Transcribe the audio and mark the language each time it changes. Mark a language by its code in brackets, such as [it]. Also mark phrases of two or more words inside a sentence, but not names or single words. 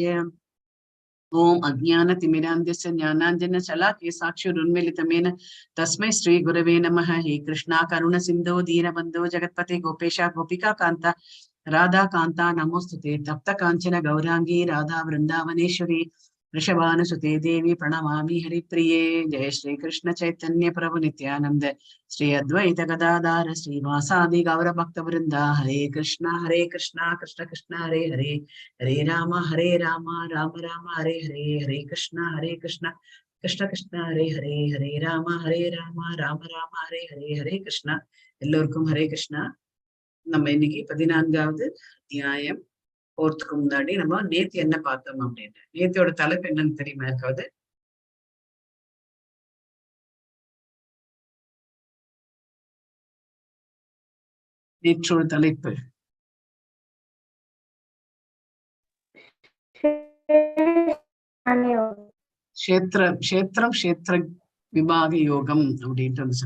[sa] ॐ अज्ञानतिमिरान्धस्य ज्ञानाञ्जन शलाकया चक्षुरुन्मीलितं येन तस्मै श्री गुरवे नमः. हे कृष्ण करुणासिन्धो दीनबन्धो जगत्पते गोपेश गोपिका कान्त राधा कान्त नमोऽस्तु ते. तप्त काञ्चन गौराङ्गि राधे वृन्दावनेश्वरि ऋषभानुसुते देवी प्रणमामि हरिप्रिये. जय श्री कृष्ण चैतन्य प्रभु नित्यानंद श्री अद्वैत गदाधार श्रीवासादि गौर भक्त वृंदा. हरे कृष्णा कृष्ण कृष्ण हरे हरे, हरे राम राम राम हरे हरे, हरे कृष्ण कृष्ण कृष्ण हरे हरे, हरे राम राम राम हरे हरे, हरे कृष्णा. [ta] எல்லோருக்கும் [sa] हरे कृष्ण. [ta] நம்ம இன்னைக்கு 14வது அத்தியாயம் போறதுக்கு முன்னாடி நம்ம நேத்து என்ன பார்த்தோம் அப்படின்னு, நேத்தியோட தலைப்பு என்னன்னு தெரியுமா இருக்காது? நேற்றோட தலைப்பு கஷேத்திரம் விபாக யோகம் அப்படின்ட்டு சொன்ன.